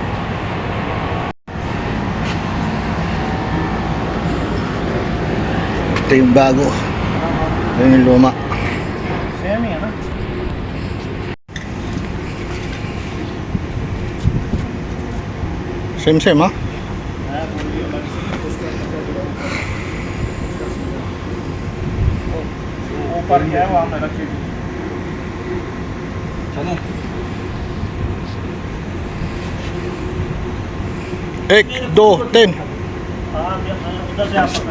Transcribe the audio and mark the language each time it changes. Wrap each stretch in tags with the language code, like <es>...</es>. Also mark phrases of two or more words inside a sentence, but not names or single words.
<tl>Ito yung bago, ito yung luma. Same ha.</tl> <hi>ऊपर क्या है वहाँ पे रखी चलो 1, 2, 10. उधर से आप पकड़</hi>